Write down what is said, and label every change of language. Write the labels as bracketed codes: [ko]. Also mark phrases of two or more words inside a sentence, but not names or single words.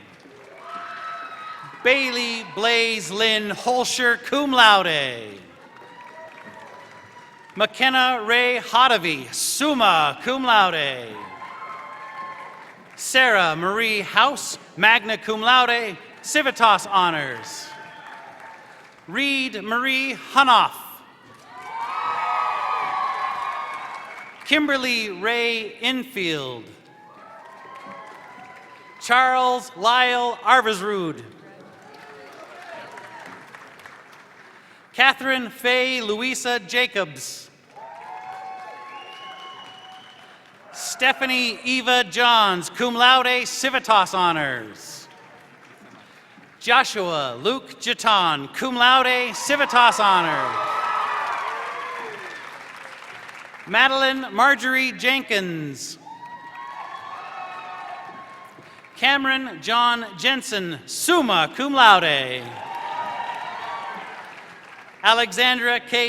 [en] Bailey Blaze Lynn Holscher, [la] cum laude. [en] McKenna Ray Hodavy, [la] summa cum laude. [en] Sarah Marie House, [la] magna cum laude, civitas honors. [en] Reed Marie Hunoff. Kimberly Ray Infield. Charles Lyle Arvesrud. Catherine Faye Louisa Jacobs. Stephanie Eva Johns, [la] cum laude, civitas honors. [en] Joshua Luke Jaton, [la] cum laude, civitas [en] honors. Madeline Marjorie Jenkins. Cameron John Jensen, [la] summa cum laude. [en] Alexandra K.